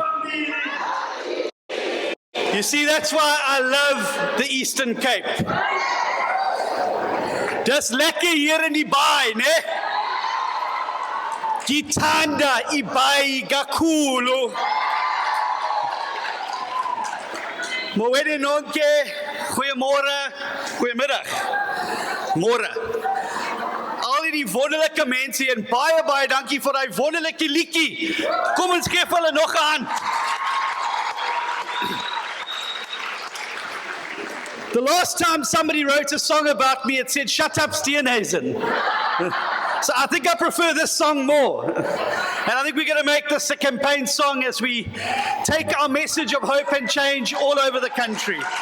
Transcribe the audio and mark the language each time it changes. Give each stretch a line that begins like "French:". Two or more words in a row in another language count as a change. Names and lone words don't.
English: You see, that's why I love the Eastern Cape.
Afrikaans: Dis lekker hier in die baai, ne?
Zulu: Ngithanda ibayi kakhulu.
Xhosa: Mowede nonke,
Afrikaans: goeiemôre, goeiemiddag, môre. Al die wonderlike mense en baie dankie vir daai wonderlike liedjie. Kom ons gee hulle nog 'n hand.
English: The last time somebody wrote a song about me, it said, "Shut up, Steenhuisen." So I think I prefer this song more. And I think we're going to make this a campaign song as we take our message of hope and change all over the country.